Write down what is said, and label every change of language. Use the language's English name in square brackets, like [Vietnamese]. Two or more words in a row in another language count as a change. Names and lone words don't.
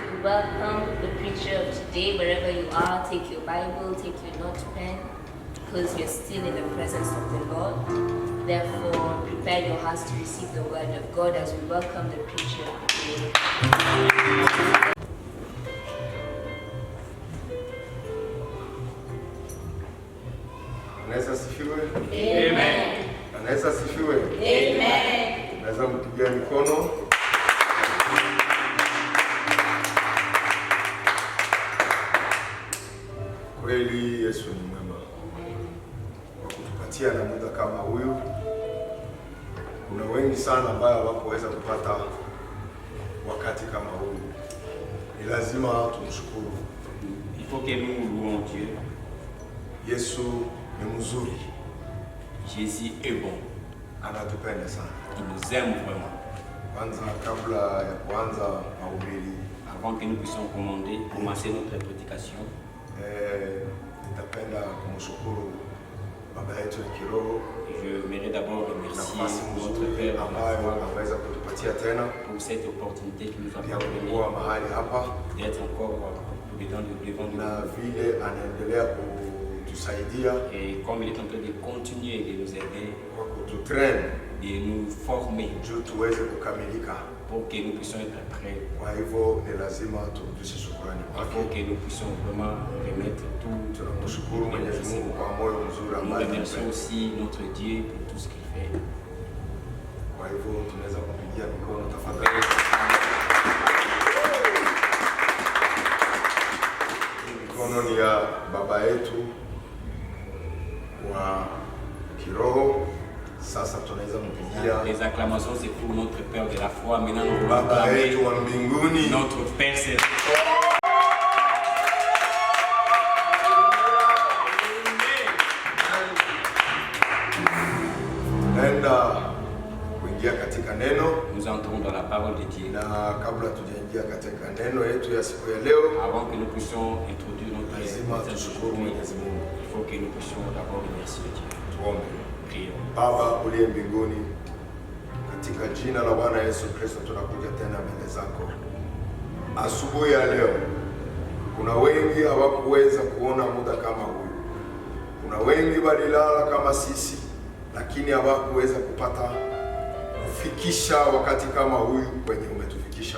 [English] welcome the preacher of today. Wherever you are, take your Bible, take your notepad, because you're still in the presence of the Lord. Therefore, prepare your hearts to receive the word of God as we welcome the preacher today. [Swahili] Anaweza sifiwe? Amen. Anaweza sifiwe? Amen. Anaweza mpigia mikono. Kweli Yesu ni mwema kwa kutupatia na muda kama huyu. Kuna wengi sana ambao hawakoweza kupata wakati kama huu. Ni lazima tumshukuru. [French] Il faut que nous louons Dieu. [Swahili] Yesu ni mzuri. [French] Jésus est bon. [Swahili] Anatupenda sana. [French] Il nous aime vraiment. [Swahili] Kwanza kabla ya kuanza mahubiri, [French] Avant que nous puissions commencer notre prédication, [Swahili] nitapenda kumshukuru baba yetu ya kiroho [French] j'aimerais d'abord remercier [Swahili] nafasi [French] notre [Swahili] nzuri [French] Père [Swahili] ambayo ameweza kutupatia tena [French] pour cette opportunité qui nous a [Swahili] ya [French] permis [Swahili] kuwa mahali hapa [French] d'être encore devant [Swahili] na [French] nous. [Swahili] vile anaendelea kutusaidia [French] Et comme il est en train de continuer de nous aider, [Swahili] kwa kututrain [French] de nous former [Swahili] juu tuweze kukamilika. [French] pour que nous puissions être prêts, [Swahili] Kwa hivyo ni lazima turudishe shukrani [French] pour [Swahili] kwake. [French] que nous puissions vraiment remettre tout. [Swahili] Tunamshukuru Mwenyezi Mungu kwa moyo mzuri [French] Nous [Swahili] ambaye [French] remercions [Swahili] anatupenda. [French] aussi notre Dieu pour tout ce qu'il fait. [Swahili] Kwa hivyo tunaweza kupigia mikono tafadhali. Mikono ni ya baba yetu wa kiroho. Sasa tunaweza mpigia [French] Les acclamations, c'est pour notre Père de la foi. Maintenant, nous voulons [Swahili] baba [French] acclamer [Swahili] yetu wa mbinguni. [French] notre Père céleste. [Swahili] Naenda kuingia katika neno, [French] Nous entrons dans la parole de Dieu. [Swahili] na kabla tujaingia katika neno yetu ya siku ya leo, [French] Avant que nous puissions introduire notre [Swahili] lazima [French] message [Swahili] tushukuru [French] aujourd'hui, [Swahili] Mwenyezi Mungu. [French] il faut que nous puissions d'abord remercier Dieu. [Swahili] Tuombe. [French] Prions. [Swahili] Baba uliye mbinguni, katika jina la Bwana Yesu Kristo tunakuja tena mbele zako asubuhi ya leo. Kuna wengi hawakuweza kuona muda kama huyu. Kuna wengi walilala kama sisi, lakini hawakuweza kupata kufikisha wakati kama huyu kwenye umetufikisha.